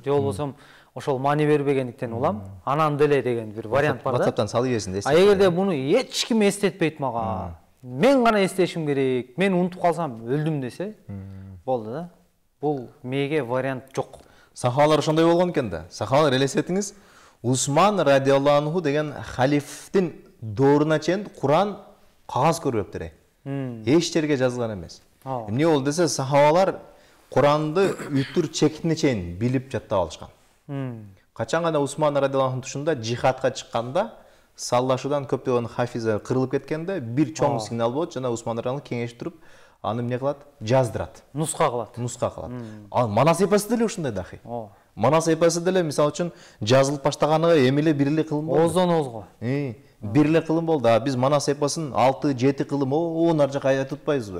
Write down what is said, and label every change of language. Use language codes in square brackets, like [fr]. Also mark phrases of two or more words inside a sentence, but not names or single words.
[ky] Же болбосо ошол маани бербегендиктен улам, анан деле деген бир вариант бар да. WhatsApp'тан салып жиберсин да. Эгерде муну эч ким эстетпейт мага, мен гана эстешим керек, мен унутуп калсам өлдүм десе, болду да. Бул мээге вариант жок. Сахабалар ошондой болгон экен да. Сахабалар элестетиңиз, Усман [ar] رضي الله عنه [ky] деген халифтин дооруна чейин Куран кагаз көрбөптүр. Эч жерге жазылган эмес. Эмне болду десе, сахабалар Куранды үтүр чекитине чейин билип жаттап алышкан. Качан гана Усман [ar] رضي الله عنه [ky] тушунда жихадка чыкканда, саллашуудан көптөгөн хафиза кырылып кеткенде, бир чоң сигнал болот, жана Усман [ar] رضي الله عنه [ky] кеңешип туруп, аны эмне кылат? Жаздырат. Нуска кылат. Манас эпосы деле ушундай дахи. Манас эпосы деле мисалы үчүн жазылып баштаганыга эми эле бир эле кылым болду. Оздон озго. Бир эле кылым болду. Биз Манас эпосун 6-7 кылым нар жака айтып атпайбызбы?